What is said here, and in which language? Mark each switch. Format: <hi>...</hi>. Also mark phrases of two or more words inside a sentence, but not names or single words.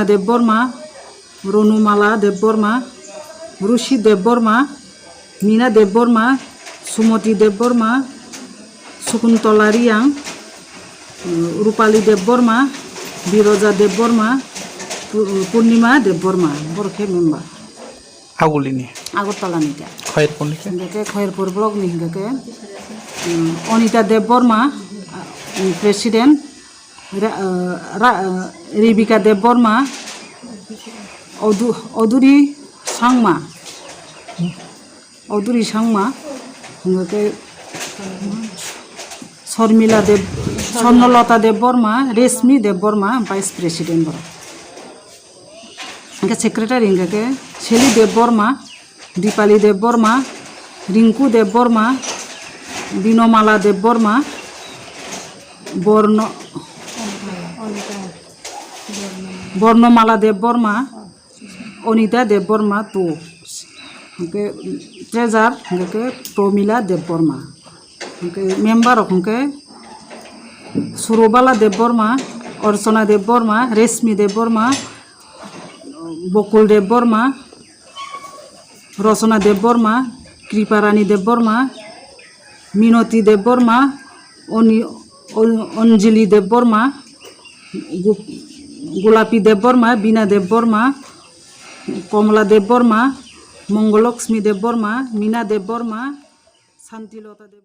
<trp>देव बर्मा रनुमाला देव बर्मा रुचि देव बर्मा मीना देव बर्मा सुमति देव बर्मा शकुंतला रियां रूपाली देव बर्मा बिरजा देव बर्मा पूर्णिमा देव बर्मा बरखे मेम्बार आगरतला खयरपुर ब्लक नि हंके अनिता देव बर्मा प्रेसिडेंट रेबिका देव बर्मा अदुरी सांगमा हंके स्वर्णलता देव बर्मा रेशमी देव बर्मा</trp> <en>vice president</en> <trp>बर हंके सेक्रेटारि हंके शेली देव बर्मा दीपाली देव बर्मा रिंकू देव बर्मा बिनोमाला देव बर्मा वर्णमाला देव बर्मा अनिता देव बर्मा तो हंके ट्रेजार हंके प्रमिला देव बर्मा हंके मेम्बार हंके सुरबाला देव बर्मा अर्चना देव बर्मा रेशमी देव बर्मा बकुल देव बर्मा रचना देव बर्मा कृपारानी देव बर्मा मिनती देव बर्मा अंजलि देव बर्मा गोलापी देव बर्मा बीना देव बर्मा कमला देव बर्मा मंगलक्ष्मी देव बर्मा मीना देव बर्मा शांतिलता देव</trp>